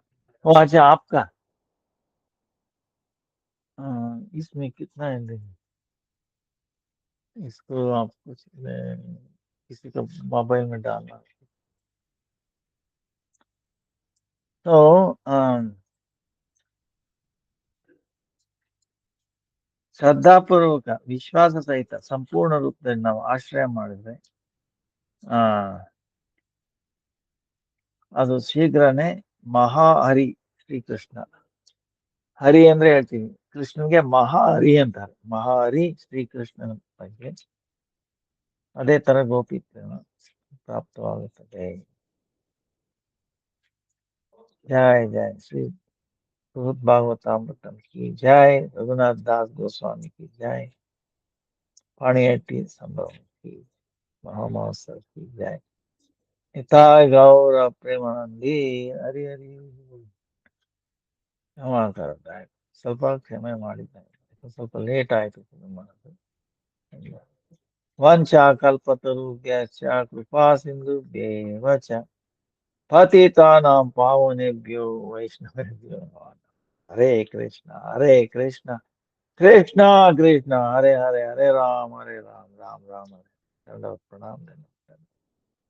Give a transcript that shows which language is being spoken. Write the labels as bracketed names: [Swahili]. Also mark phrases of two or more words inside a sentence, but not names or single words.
[Hindi] ओ अच्छा, आपका इसमें कितना है देखिए। इसको आप कुछ किसी को मोबाइल में डालना। [Kannada] तो ಶ್ರದ್ಧಾಪೂರ್ವಕ ವಿಶ್ವಾಸ ಸಹಿತ ಸಂಪೂರ್ಣ ರೂಪದಲ್ಲಿ ನಾವು ಆಶ್ರಯ ಮಾಡಿದ್ರೆ ಅದು ಶೀಘ್ರನೇ ಮಹಾಹರಿ ಶ್ರೀಕೃಷ್ಣ. ಹರಿ ಅಂದ್ರೆ ಹೇಳ್ತೀವಿ, ಕೃಷ್ಣನ್ಗೆ ಮಹಾಹರಿ ಅಂತಾರೆ. ಮಹಾಹರಿ ಶ್ರೀಕೃಷ್ಣನ ಬಗ್ಗೆ ಅದೇ ತರ ಗೋಪಿ ಪ್ರೇಮ ಪ್ರಾಪ್ತವಾಗುತ್ತದೆ. [Hindi] जय जय श्री भागवतामृतम् की जय, रघुनाथ दास गोस्वामी की जय, पाणिहट्टी संभव की महामहोत्सव की जय। [Sanskrit] हिताय गौर प्रेमानंदी हरि हरि। [Kannada] ಕ್ಷಮಾ ಮಾಡ್ತಾರೆ, ಸ್ವಲ್ಪ ಕ್ಷಮೆ ಮಾಡಿದ್ದಾರೆ, ಸ್ವಲ್ಪ ಲೇಟ್ ಆಯ್ತು ಶುರು ಮಾಡೋದು. [Sanskrit] ವಂಚಾ ಕಲ್ಪತರುಭ್ಯಶ್ಚ ಕೃಪಾ ಸಿಂಧುಭ್ಯೇವ ಚ ಪತಿತಾನಾಂ ಪಾವನೇಭ್ಯೋ ವೈಷ್ಣವೇಭ್ಯೋ ನಮಃ. ಹರೇ ಕೃಷ್ಣ ಹರೇ ಕೃಷ್ಣ ಕೃಷ್ಣ ಕೃಷ್ಣ ಹರೇ ಹರೇ, ಹರೇ ರಾಮ ರಾಮ ರಾಮ ಹರೇ.